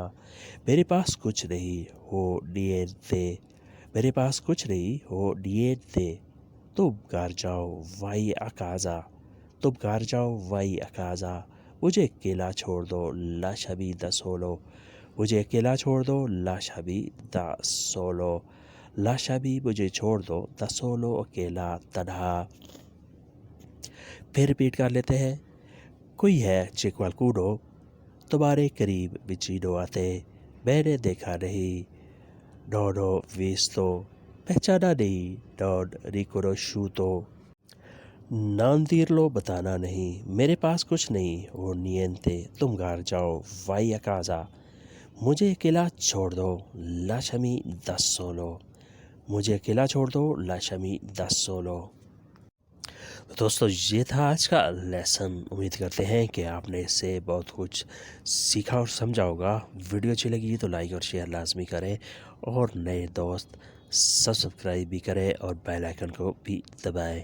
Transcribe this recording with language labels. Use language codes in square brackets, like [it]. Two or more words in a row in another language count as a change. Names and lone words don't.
[ur] میرے پاس کچھ نہیں ہو niente، میرے پاس کچھ نہیں ہو niente، تم گھر جاؤ [it] vai a casa، [ur] تم گھر جاؤ [it] vai a casa، [ur] مجھے اکیلا چھوڑ دو [it] lasciami da solo، [ur] مجھے اکیلا چھوڑ دو [it] lasciami da solo، [ur] lasciami مجھے چھوڑ دو [it] da solo [ur] اکیلا، تنہا۔ پھر ریپیٹ کر لیتے ہیں، کوئی ہے [it] c'è qualcuno، [ur] تمہارے قریب [it] vicino a te، [ur] میں نے دیکھا نہیں [it] non ho visto، [ur] پہچانا نہیں [it] non riconosciuto، non dirlo [ur] بتانا نہیں، میرے پاس کچھ نہیں ہو niente، تم گھر جاؤ [it] vai a casa، [ur] مجھے اکیلا چھوڑ دو [it] lasciami da solo، [ur] مجھے اکیلا چھوڑ دو [it] lasciami da solo۔ [ur] دوستو یہ تھا آج کا لیسن، امید کرتے ہیں کہ آپ نے اس سے بہت کچھ سیکھا اور سمجھا ہوگا۔ ویڈیو اچھی لگی تو لائک اور شیئر لازمی کریں، اور نئے دوست سبسکرائب بھی کریں اور بیل آئیکن کو بھی دبائیں۔